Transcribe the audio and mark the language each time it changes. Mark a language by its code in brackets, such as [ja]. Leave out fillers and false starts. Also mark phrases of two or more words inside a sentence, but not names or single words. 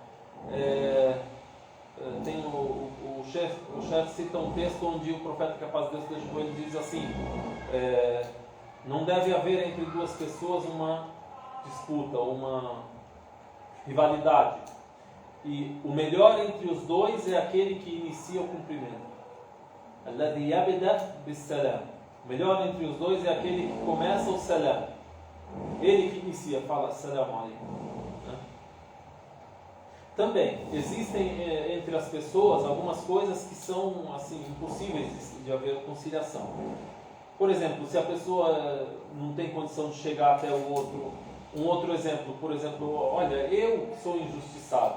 [pt] Tem o chefe cita um texto onde o profeta que a paz de Deus esteja com ele diz assim: não deve haver entre duas pessoas uma disputa, uma rivalidade. E o melhor entre os dois é aquele que inicia o cumprimento. [ar] الذي يبدأ بالسلام. [pt] O melhor entre os dois é aquele que começa o salam. Ele que inicia, fala [ar] السلام عليكم. [pt] Também existem entre as pessoas algumas coisas que são assim impossíveis de haver conciliação. Por exemplo, se a pessoa não tem condição de chegar até o outro, um outro exemplo, por exemplo, olha, eu sou injustiçado.